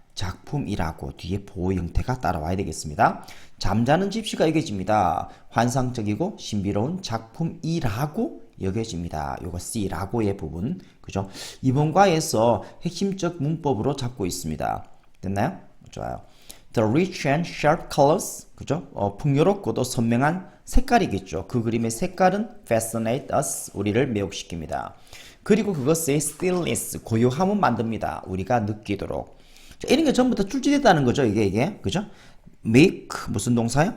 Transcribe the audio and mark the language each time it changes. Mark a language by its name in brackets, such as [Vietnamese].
[Korean] 작품이라고 뒤에 보호 형태가 따라와야 되겠습니다. 잠자는 집시가 여겨집니다. 환상적이고 신비로운 작품이라고 여겨집니다. 요거 C라고의 부분. 그죠? 이번 과에서 핵심적 문법으로 잡고 있습니다. 됐나요? 좋아요. [English] The rich and sharp colors. [Korean] 그죠? 풍요롭고도 선명한 색깔이겠죠. 그 그림의 색깔은 [English] fascinate us, [Korean] 우리를 매혹시킵니다. 그리고 그것의 stillness, 고요함은 만듭니다. 우리가 느끼도록. 자, 이런 게 전부 다 출제됐다는 거죠. 이게. 그죠? make, 무슨 동사요?